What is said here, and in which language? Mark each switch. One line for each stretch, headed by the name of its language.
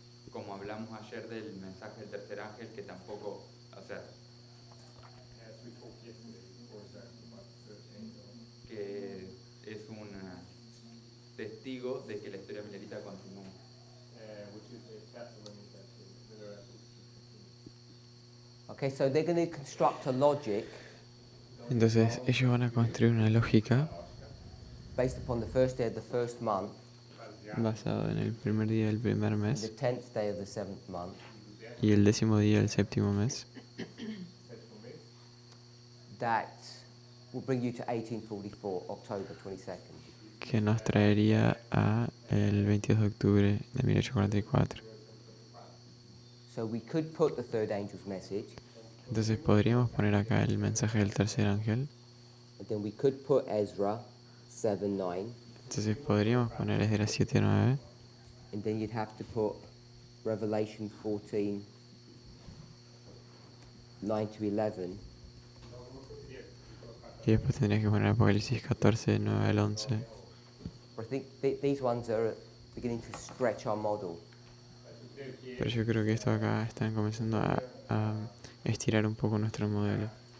Spanish: Como hablamos ayer del mensaje del tercer ángel, que tampoco, o sea, que es un testigo de que la historia milerita continúa.
English: Okay, so they're going to construct a logic
Spanish: Entonces ellos van a construir una lógica
English: based upon the first day of the first month,
Spanish: basada en el primer día del primer
English: the
Spanish: mes
English: 10th day of the seventh month,
Spanish: y el 10º día del 7º mes,
English: that will bring you to 1844, October 22nd.
Spanish: que nos traería a el 22 de octubre de 1844.
English: So we could put the third angel's message,
Spanish: Entonces podríamos poner acá el mensaje del tercer ángel.
English: and then we could put Ezra 7:9,
Spanish: Entonces podríamos poner Esdras 7:9
English: and then you'd have to put Revelation 14, 9 to 11,
Spanish: y después tendrías que poner Apocalipsis 14, 9 al 11.
English: I think these ones are beginning to stretch our model.
Spanish: Pero yo creo que esto acá están comenzando a estirar un poco nuestro modelo.